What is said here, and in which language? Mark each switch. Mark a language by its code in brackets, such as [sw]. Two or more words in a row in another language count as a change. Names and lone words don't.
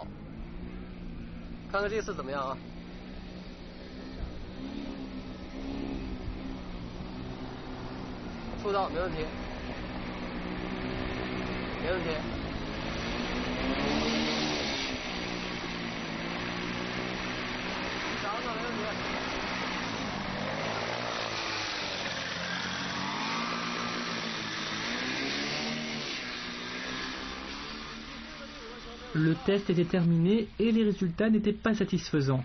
[zh] 看看这次怎么样啊？触到没问题，没问题。尝尝没问题。 [fr] Le test était terminé et les résultats n'étaient pas satisfaisants.